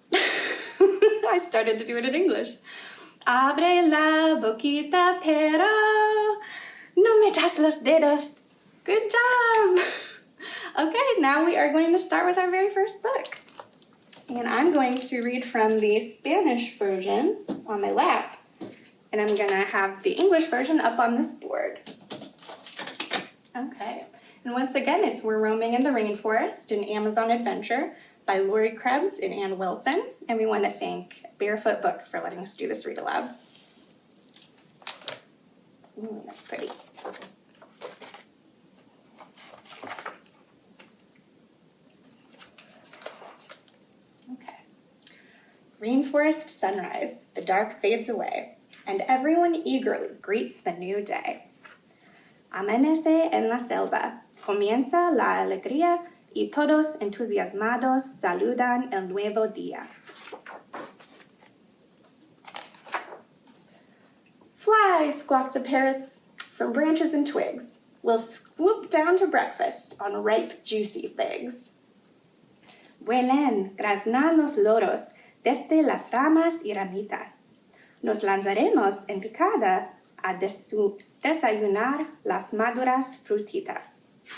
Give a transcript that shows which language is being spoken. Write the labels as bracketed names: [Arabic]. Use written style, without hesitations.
[English] I started to do it in English. [Spanish] Abre la boquita, pero no metas los dedos. [English] Good job! Okay, now we are going to start with our very first book. And I'm going to read from the Spanish version on my lap. And I'm going to have the English version up on this board. Okay, and once again, We're Roaming in the Rainforest, an Amazon adventure by Lori Krebs and Ann Wilson. And we want to thank Barefoot Books for letting us do this read aloud. Ooh, that's pretty. Rainforest sunrise, the dark fades away, and everyone eagerly greets the new day. [Spanish] Amanece en la selva, comienza la alegría y todos entusiasmados saludan el nuevo día. [English] Fly, squawk the parrots, from branches and twigs. We'll swoop down to breakfast on ripe, juicy figs. [Spanish] Vuelen, graznan los loros, desde las ramas y ramitas. Nos lanzaremos en picada a desayunar las maduras frutitas.